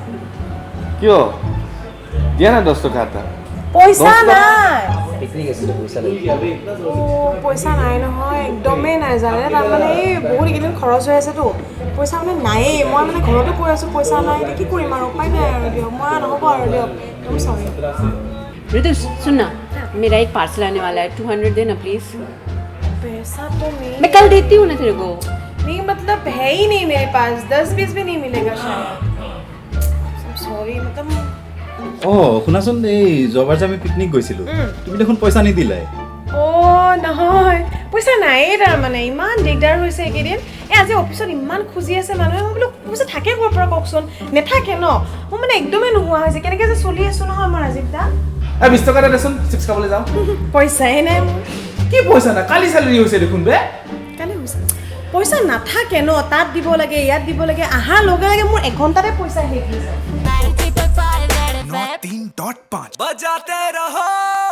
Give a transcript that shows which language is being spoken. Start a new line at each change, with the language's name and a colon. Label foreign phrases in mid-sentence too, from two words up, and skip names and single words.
Assamese: কিয় দিয়া না 10 টকা এটা পইচা নাই পিকনিক আছিল পইচা নাই পইচা নাই নহয় একদমেই নাই জানে তাৰ মানে এই বহুত কেইদিন খৰচ হৈ আছে তো পইচা মানে নাইয়ে মই মানে ঘৰতে কৈ আছো পইচা নাই কি কৰিম আৰু উপায় নাই আৰু দিয়ক মই নহ'ব আৰু দিয়ক একদম সৰি
Hindi: ऋतु सुनना मेरा एक पार्सल आने वाला है 200 देना प्लीज पैसा तो नहीं मैं कल देती हूँ ना तेरे को नहीं मतलब है ही नहीं मेरे पास 10-20 भी नहीं मिलेगा शायद सॉरी मतलब
Assamese: শুনাচোন এই যোৱাবাৰ যে আমি পিকনিক গৈছিলোঁ তুমি দেখোন পইচা নিদিলাই নহয় পইচা নাই তাৰ মানে ইমান দিগদাৰ হৈছে এইকেইদিন আজি অফিচত ইমান খুজি আছে মানুহে মই বোলো পইচা থাকে ক'ৰ পৰা কওকচোন নেথাকে ন মই মানে একদমেই নোহোৱা হৈছে কেনেকৈ যে চলি আছো নহয় আমাৰ ৰাজীৱ দা 20 টকা এটা দেচোন চিপছ খাবলৈ যাওঁ পইচাই নাই মোৰ কি পইচা না কালি চেলাৰী হৈছে দেখোন বে কালি হৈছে পইচা নাথাকে ন তাত দিব লাগে ইয়াত দিব লাগে আহাৰ লগে লগে মোৰ 1 ঘণ্টাতে পইচা শেষ হৈ যায়
Hindi: 3.5 बजाते रहो